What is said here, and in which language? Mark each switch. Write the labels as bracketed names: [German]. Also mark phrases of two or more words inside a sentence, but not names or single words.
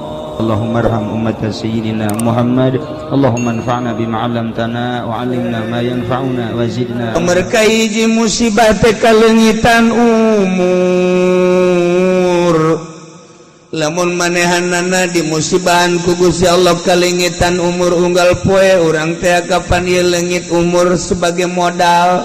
[Arabic] اللهم ارحم أمة سيدنا محمد اللهم انفعنا بما علمتنا وعلمنا ما ينفعنا وزدنا [Sundanese] merkai musibah teh kalengitan umur lamun manehanana di musibahan ku Gusti Allah kalengitan umur unggal poe urang teh kapan ieu leungit umur [Indonesian] sebagai modal